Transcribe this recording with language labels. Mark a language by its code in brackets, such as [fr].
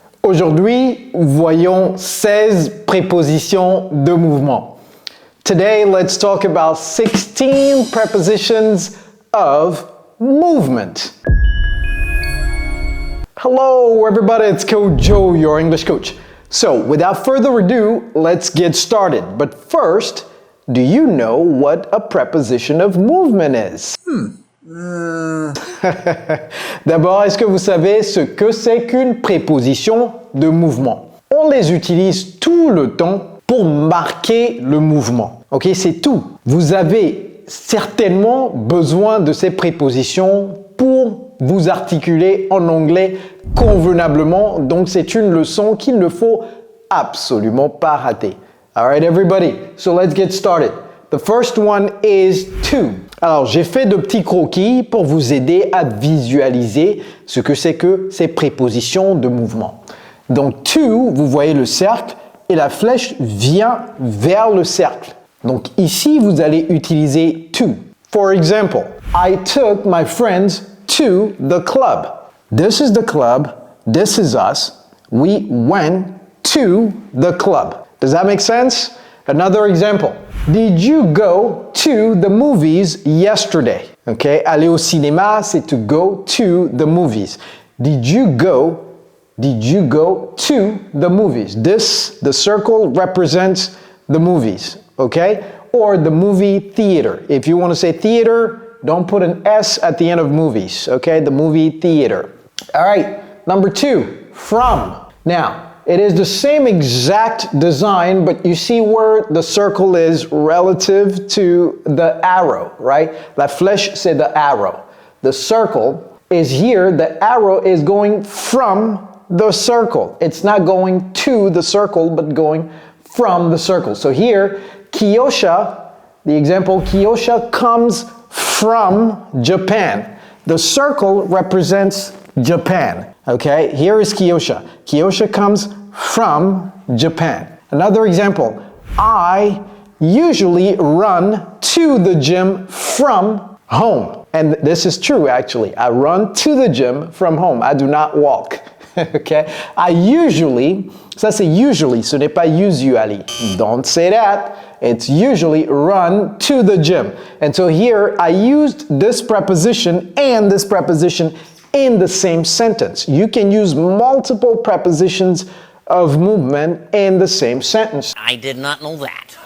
[fr] Aujourd'hui, voyons 16 prépositions de mouvement. [en] Today, let's talk about 16 prepositions of movement. Hello everybody, it's Coach Joe, your English coach. So, without further ado, let's get started. But first, do you know what a preposition of movement is? [fr] D'abord, est-ce que vous savez ce que c'est qu'une préposition de mouvement? On les utilise tout le temps pour marquer le mouvement. Ok, c'est tout. Vous avez certainement besoin de ces prépositions pour vous articuler en anglais convenablement. Donc, c'est une leçon qu'il ne faut absolument pas rater. All right, everybody. So let's get started. The first one is to. Alors, j'ai fait de petits croquis pour vous aider à visualiser ce que c'est que ces prépositions de mouvement. Donc, to, vous voyez le cercle et la flèche vient vers le cercle. Donc, ici, vous allez utiliser to. [en] For example, I took my friends to the club. This is the club. This is us. We went to the club. Does that make sense? Another example. Did you go to the movies yesterday? Okay, aller au cinéma, c'est to go to the movies. Did you go to the movies? The circle represents the movies, okay? Or the movie theater. If you want to say theater, don't put an S at the end of movies, okay? The movie theater. All right, number 2, from. Now, it is the same exact design, but you see where the circle is relative to the arrow, right? [fr] La flèche, c'est the arrow. [en] The circle is here. The arrow is going from the circle. It's not going to the circle, but going from the circle. So here, Kyosha, the example, Kyosha comes from Japan. The circle represents Japan. Okay, here is Kyosha. Kyosha comes from Japan. Another example, I usually run to the gym from home. And this is true actually. I run to the gym from home. I do not walk. Okay? [fr] I usually, ça c'est usually, ce n'est pas usually. [en] Don't say that. It's usually run to the gym. And so here I used this preposition and this preposition in the same sentence. You can use multiple prepositions of movement in the same sentence. I did not know that.